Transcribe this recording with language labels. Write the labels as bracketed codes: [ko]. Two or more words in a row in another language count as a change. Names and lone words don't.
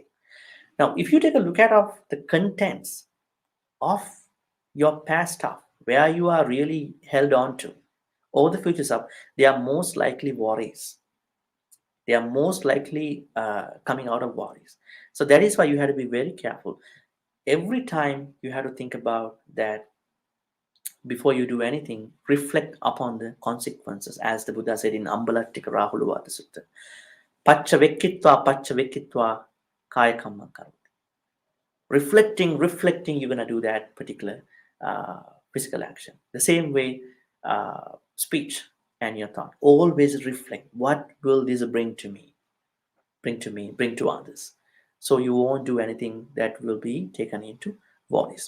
[en] Now, if you take a look at of the contents of your past stuff, where you are really held on to, or the future stuff, they are most likely worries. They are most likely coming out of worries. So that is why you have to be very careful. Every time you have to think about that before you do anything, reflect upon the consequences, as the Buddha said in Ambalattika Rahuluvata Sutta. [pi] Pacha vekkitva kaya kamma karoti. [en] Reflecting, you're going to do that particular physical action. The same way, speech and your thought. Always reflect. What will this bring to others? So you won't do anything that will be taken into worries.